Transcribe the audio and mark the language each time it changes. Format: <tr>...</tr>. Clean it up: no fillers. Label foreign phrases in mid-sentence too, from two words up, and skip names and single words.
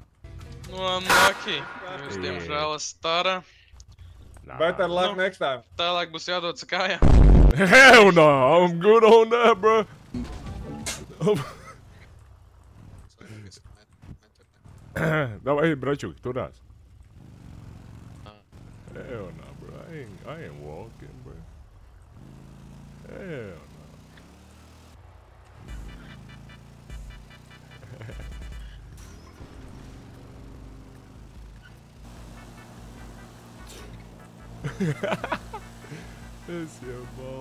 <lv>Nu, unlucky. Jūs, diemžēl, esat stara.</lv> <en>Better luck next time.</en> <lv>Tālāk būs jādodas kājā.</lv> <en>Hell no, I'm good on that, bro.</en> <ru>Давай, братчук,</ru> <lv>turās.</lv> <en>Hell no, bro. I ain't walking, bro. Hell no.</en> <lv>Es jau bal.</lv>